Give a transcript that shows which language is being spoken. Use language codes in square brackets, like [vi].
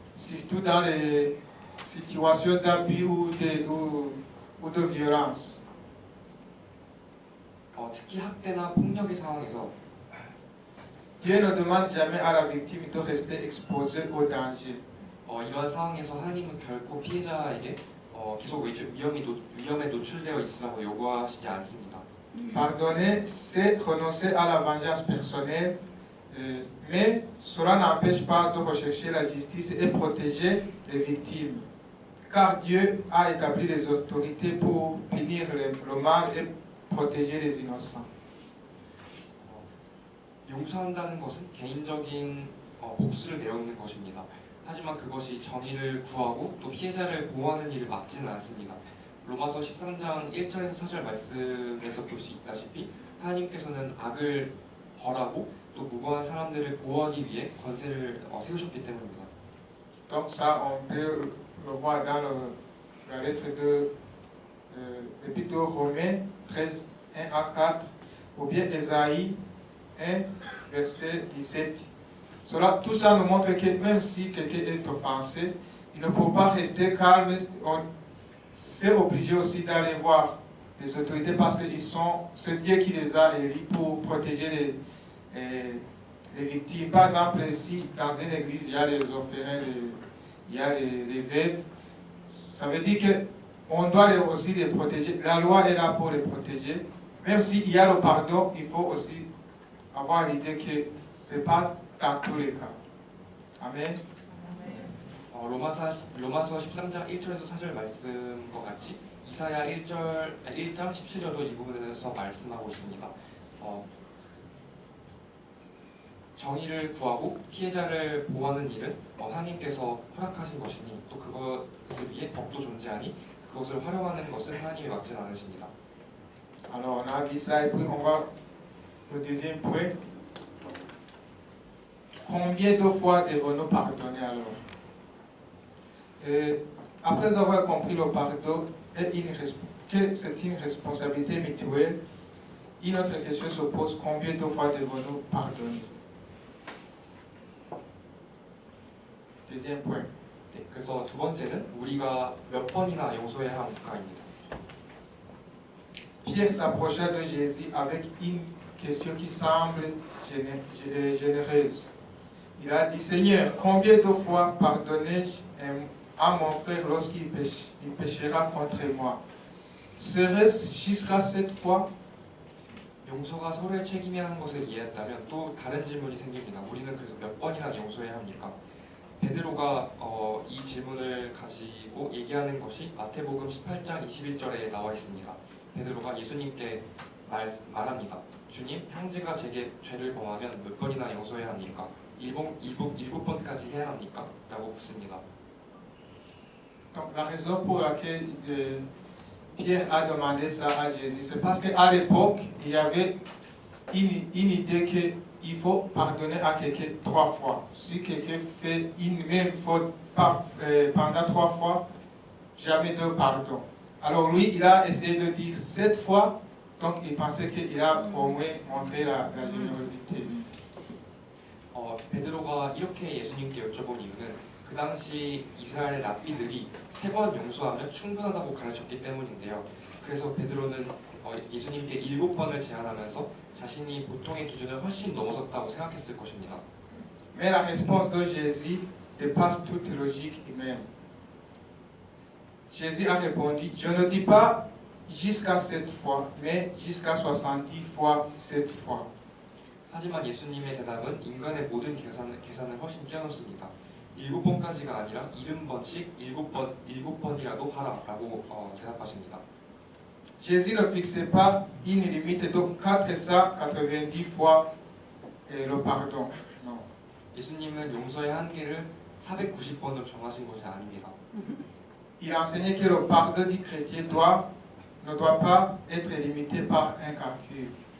[fr] Surtout dans les situations d'abus ou de violence. [ko] 특히 학대나 폭력의 상황에서 [fr] Dieu ne demande jamais à la victime de rester exposée au danger. [ko] 이러한 상황에서 하나님은 결코 피해자에게 계속 위험에 노출되어 있으라고 요구하시지 않습니다. [fr] Pardonner, c'est renoncer à la vengeance personnelle, mais cela n'empêche pas de rechercher la justice et protéger les victimes. Car Dieu a établi les autorités pour punir le mal et protéger les innocents. [ko] 용서한다는 것은 개인적인 복수를 내놓는 것입니다. 하지만 그것이 정의를 구하고 또 피해자를 보호하는 일을 막지는 않습니다. 로마서 13장 1절에서 4절 말씀에서 볼 수 있다시피 하나님께서는 악을 벌하고 또 무고한 사람들을 보호하기 위해 권세를 세우셨기 때문입니다. [fr] Donc ça, on peut le voir dans la lettre de l'Épître aux Romains 13, 1 à 4, ou bien Ésaïe 1, verset 17. Tout ça nous montre que même si quelqu'un est offensé, il ne peut pas rester calme. C'est obligé aussi d'aller voir les autorités parce que c'est Dieu qui les a élus pour protéger les victimes. Par exemple, si dans une église il y a les orphelins, il y a les veuves, ça veut dire qu'on doit aussi les protéger. La loi est là pour les protéger. Même s'il y a le pardon, il faut aussi avoir l'idée que ce n'est pas dans tous les cas. Amen. [ko] 로마서 13장 1절에서 4절 말씀과 같이 이사야 1장 17절도 이 부분에서 말씀하고 있습니다. 정의를 구하고 피해자를 보호하는 일은 하나님께서 허락하신 것이니 또 그것을 위해 법도 존재하니 그것을 활용하는 것은 하나님이 막지 않으십니다. [fr] Alors on a dit ça et puis on va au deuxième point. Combien de fois devons-nous pardonner alors? Après avoir compris le pardon que c'est une responsabilité mutuelle, une autre question se pose, combien de fois devons-nous pardonner? Deuxième point. [ko] 네, 그래서 두 번째는 우리가 몇 번이나 용서해야 할까입니다. [fr] Pierre s'approcha de Jésus avec une question qui semble généreuse. Il a dit, Seigneur, combien de fois pardonner-je à mon frère lorsqu'il péchera contre moi? Serait-ce jusqu'à 7 fois? [ko] 용서가 서로의 책임이라는 것을 이해했다면 또 다른 질문이 생깁니다. 우리는 그래서 몇 번이나 용서해야 합니까? 베드로가 이 질문을 가지고 얘기하는 것이 마태복음 18장 21절에 나와 있습니다. 베드로가 예수님께 말합니다. 주님, 형제가 제게 죄를 범하면 몇 번이나 용서해야 합니까? 7번까지 해야 합니까? 라고 묻습니다. [fr] Donc la raison pour laquelle Pierre a demandé ça à Jésus, c'est parce qu'à l'époque, il y avait une idée qu'il faut pardonner à quelqu'un 3 fois. Si quelqu'un fait une même faute pendant 3 fois, jamais de pardon. Alors lui, il a essayé de dire 7 fois, donc il pensait qu'il a au moins montré la générosité. [ko] 베드로가 이렇게 예수님께 여쭤본 이유는 그 당시 이스라엘 랍비들이 3번 용서하면 충분하다고 가르쳤기 때문인데요. 그래서 베드로는 예수님께 7번을 제안하면서 자신이 보통의 기준을 훨씬 넘어섰다고 생각했을 것입니다. [fr] Mais la réponse de Jésus dépasse toute logique humaine. Jésus a répondu, je ne dis pas jusqu'à 7 fois, mais jusqu'à 70 fois 7 fois. [ko] 하지만 예수님의 대답은 인간의 모든 계산을 훨씬 뛰어넘습니다. 7번까지가 아니라 70번씩 7번이라도 하라라고 대답하십니다. [fr] Jésus ne fixait pas une limite de 490 fois le pardon. Non. [ko] 예수님은 용서의 한계를 490번으로 정하신 것이 아닙니다. [fr] Il enseignait que le pardon du chrétien ne doit pas être limité par un calcul.